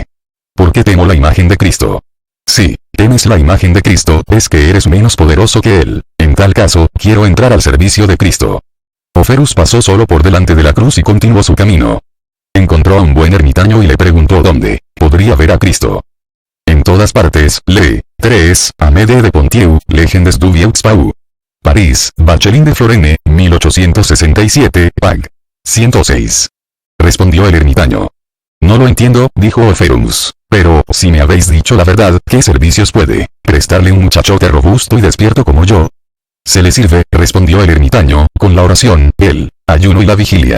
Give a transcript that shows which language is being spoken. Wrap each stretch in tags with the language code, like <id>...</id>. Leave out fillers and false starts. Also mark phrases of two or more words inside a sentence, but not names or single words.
<es>¿Por qué temo la imagen de Cristo? Si temes la imagen de Cristo, es que eres menos poderoso que él. En tal caso, quiero entrar al servicio de Cristo. Oferus pasó solo por delante de la cruz y continuó su camino. Encontró a un buen ermitaño y le preguntó dónde podría ver a Cristo. En todas partes, lee. 3. Amédée de Ponthieu, Legendes du Vieux Pau. París, Bachelin de Florene, 1867, pag. 106. Respondió el ermitaño. No lo entiendo, dijo Oferus. Pero, si me habéis dicho la verdad, ¿qué servicios puede prestarle un muchachote robusto y despierto como yo? Se le sirve, respondió el ermitaño, con la oración, el ayuno y la vigilia.</es>